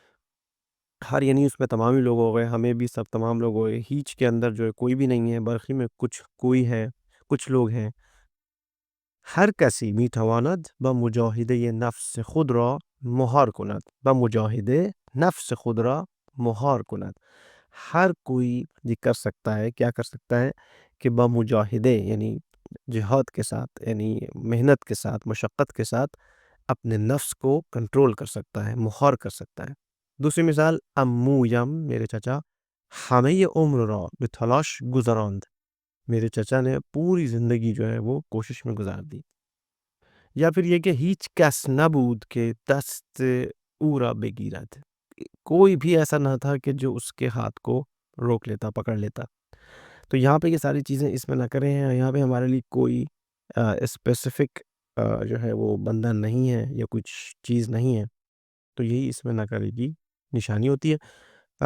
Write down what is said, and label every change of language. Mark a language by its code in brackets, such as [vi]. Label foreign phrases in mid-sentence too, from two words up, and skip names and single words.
[ur] ہر یعنی اس میں تمام ہی لوگ ہو گئے، ہمیں بھی سب تمام لوگ ہو گئے، ہیچ کے اندر جو ہے کوئی بھی نہیں ہے، برقی میں کچھ کوئی ہے، کچھ لوگ ہیں۔ [fa] ہر کسی میتواند با مجاہده نفس خود را مهار کند، با مجاہده نفس خود را مهار کند، [ur] ہر کوئی یہ کر سکتا ہے، کیا کر سکتا ہے کہ [fa] با مجاہدے [ur] یعنی جہاد کے ساتھ، یعنی محنت کے ساتھ، مشقت کے ساتھ اپنے نفس کو کنٹرول کر سکتا ہے، مہار کر سکتا ہے۔ دوسری مثال، [fa] امویم [ur] میرے چچا، ہمیں یہ [fa] عمر را به تلاش گزراند، [ur] میرے چچا نے پوری زندگی جو ہے وہ کوشش میں گزار دی۔ یا پھر یہ کہ [fa] ہیچ کس نبود کہ دست او را بگیرد، [ur] کوئی بھی ایسا نہ تھا کہ جو اس کے ہاتھ کو روک لیتا، پکڑ لیتا۔ تو یہاں پہ یہ ساری چیزیں اس میں نہ کریں ہیں، یہاں پہ ہمارے لیے کوئی اسپیسیفک جو ہے وہ بندہ نہیں ہے یا کچھ چیز نہیں ہے، تو یہی اس میں نہ کرے کی نشانی ہوتی ہے۔